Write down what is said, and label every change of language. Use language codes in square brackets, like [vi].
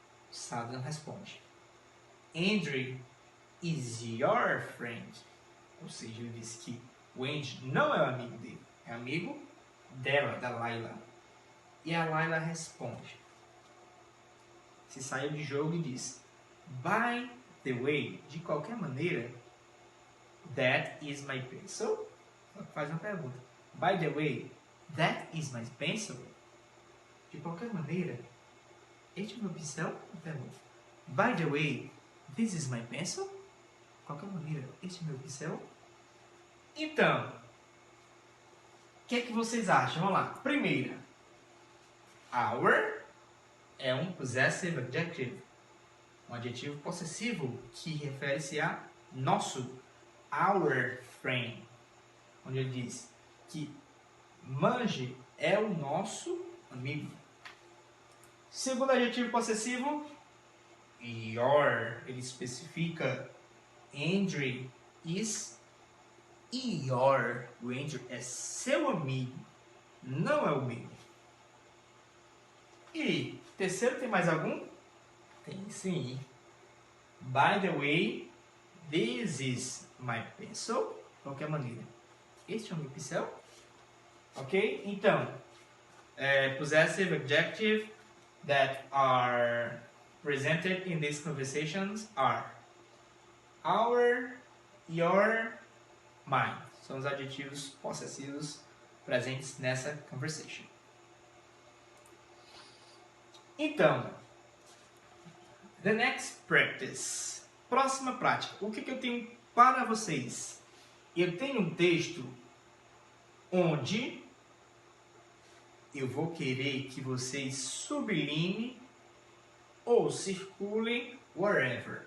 [en] Saddam [pt] responde: [en] Andrew is your friend. [pt] Ou seja, ele diz que o Andrew não é o amigo dele, é amigo dela, da Laila. E a Laila responde, se saiu de jogo e diz: [en] By the way, [pt] de qualquer maneira, [en] that is my pencil. [pt] Faz uma pergunta. [en] By the way, that is my pencil. [pt] De qualquer maneira, este é o meu pincel? Pergunta. [en] By the way, this is my pencil. [pt] De qualquer maneira, este é o meu pincel. Então, o que é que vocês acham? Vamos lá. Primeira, our é um [en] possessive adjective, [pt] um adjetivo possessivo que refere-se a nosso, [en] our friend, [pt] onde ele diz que Manji é o nosso amigo. Segundo adjetivo possessivo, your, ele especifica [en] Andrew is your. [pt] O Andrew é seu amigo, não é o meu. E terceiro, tem mais algum? Tem sim. [en] By the way, this is my pencil. [pt] De qualquer maneira, este é o meu pincel. Ok? Então, [en] possessive adjective that are presented in these conversations are our, your, mine. [pt] São os adjetivos possessivos presentes nessa conversation. Então, [en] the next practice. [pt] Próxima prática. O que eu tenho para vocês? Eu tenho um texto onde eu vou querer que vocês sublinhem ou circulem wherever.